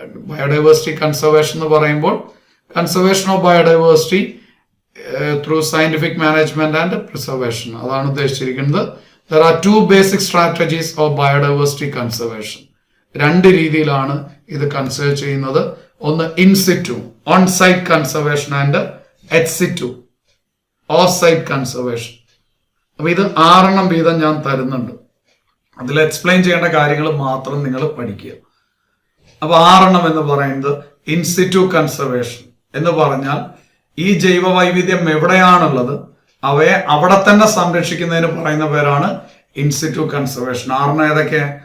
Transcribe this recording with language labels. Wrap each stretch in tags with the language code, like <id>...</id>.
<en>biodiversity conservation</en> <ml>എന്ന് പറയുമ്പോൾ</ml> <en>conservation of biodiversity through scientific management and preservation,</en> <ml>അതാണ് ഉദ്ദേശിച്ചിരിക്കുന്നത്.</ml> <en>There are 2 basic strategies of biodiversity conservation.</en> <ml>2 രീതിയിലാണ് ഇത് കൺസേർവ് ചെയ്യുന്നത്. ഒന്ന്</ml> <en>In situ, on site conservation, and ex situ, off site conservation.</en> <ml>അപ്പൊ ഇത് 6 വീതം ഞാൻ തരുന്നുണ്ട്. അതിൽ എക്സ്പ്ലെയിൻ ചെയ്യേണ്ട കാര്യങ്ങൾ മാത്രം നിങ്ങൾ പഠിക്കുക. അപ്പൊ 6 എന്ന് പറയുന്നത് ഇൻസിറ്റു കൺസർവേഷൻ എന്ന് പറഞ്ഞാൽ ഈ ജൈവ വൈവിധ്യം എവിടെയാണുള്ളത് അവയെ അവിടെ തന്നെ സംരക്ഷിക്കുന്നതിന് പറയുന്ന പേരാണ് ഇൻസിറ്റു കൺസർവേഷൻ. 6 ഏതൊക്കെ?</ml>